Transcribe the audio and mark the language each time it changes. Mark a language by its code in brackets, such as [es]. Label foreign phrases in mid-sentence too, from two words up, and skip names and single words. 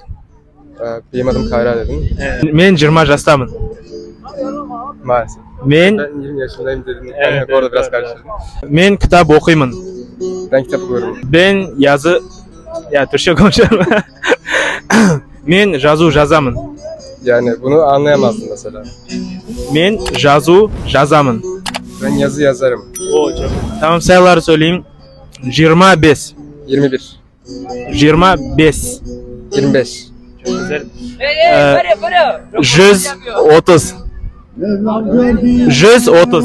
[tr] Benim adım Kayra dedim. [kk] Men 20 жасtamын. [tr] Maalesef. [kk] Men [tr] Ben 20 yaşındayım dedim. Evet, Yani orada evet, biraz evet. karıştırdım. [kk] men kitap okuyman. [tr] Ben kitap okuyorum. Ben yazı Türkçe konuşuyorum. [kk] Men жазу жазамын. [tr] Yani bunu anlayamazdım mesela. [kk] Men жазу жазамын. [tr] Ben yazı yazarım. O çok. Tamam, sayıları söyleyeyim. 25. 21. 25. 25. Çok güzel. 130. 130.